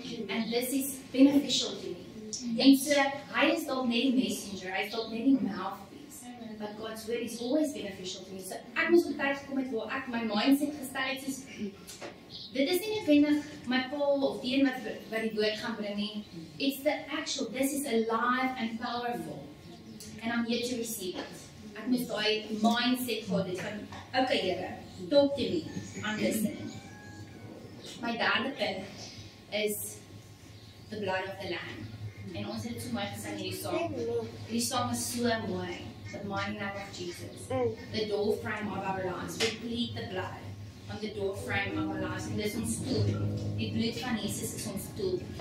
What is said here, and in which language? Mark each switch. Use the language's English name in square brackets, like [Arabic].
[English] and this is beneficial to me, [Afrikaans] en so, hy is dalk net die messenger, hy is dalk net die mouthpiece, [English] but God's word is always beneficial to me, [Afrikaans] so ek moes op tyd gekom het waar ek my mindset gestel het, soos, dit is nie noodwendig my pa of die een wat die woord gaan bring nie. [English] It's the actual, this is alive and powerful. And I'm here to receive it. [Afrikaans] Ek moes daai mindset gehad het van, okay Here, [English] talk to me, I'm listening. [Afrikaans] My derde punt [English] is the blood of the lamb. [Afrikaans] En ons het dit so mooi gesing hierdie song. Hierdie song is so mooi. [English] The mighty name of Jesus. The doorframe of our lives. We plead the blood on the doorframe of our lives. [Afrikaans] En dis ons stoel. Die bloed van Jesus is ons stoel.